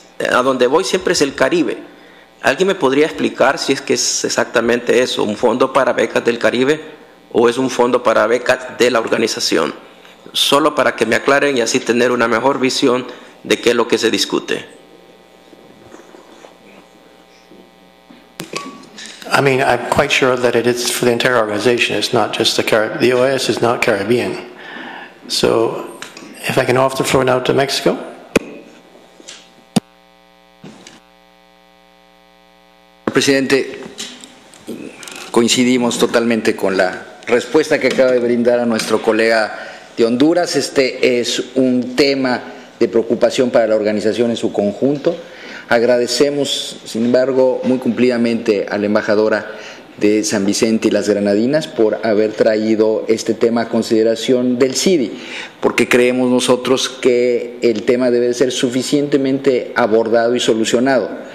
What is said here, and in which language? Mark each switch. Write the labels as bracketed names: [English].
[Spanish] A donde voy siempre es el Caribe. ¿Alguien me podría explicar si es que es exactamente eso, un fondo para becas del Caribe o es un fondo para becas de la organización? Solo para que me aclaren y así tener una mejor visión de qué es lo que se discute. [English] I mean, I'm quite sure that it is for the entire organization. It's not just the Caribbean. The OAS is not Caribbean. So, if I can offer the floor now to Mexico. [Spanish] Presidente, coincidimos totalmente con la respuesta que acaba de brindar a nuestro colega de Honduras. Este es un tema de preocupación para la organización en su conjunto. Agradecemos, sin embargo, muy cumplidamente a la embajadora de San Vicente y las Granadinas por haber traído este tema a consideración del CIDI, porque creemos nosotros que el tema debe ser suficientemente abordado y solucionado.